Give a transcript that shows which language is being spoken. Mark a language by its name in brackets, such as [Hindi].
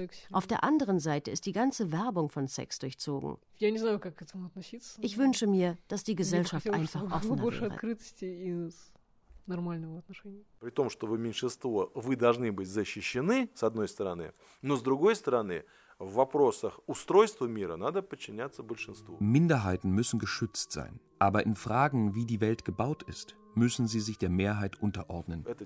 [German] Auf der anderen Seite ist die ganze Werbung von Sex durchzogen. Ich wünsche mir, dass die Gesellschaft einfach offener wäre. [Russian] При том, что вы меньшинство, вы должны быть защищены с одной стороны, но с другой стороны в вопросах устройства мира надо подчиняться большинству. [German] Minderheiten müssen geschützt sein, aber in Fragen, wie die Welt gebaut ist, müssen sie sich der Mehrheit unterordnen.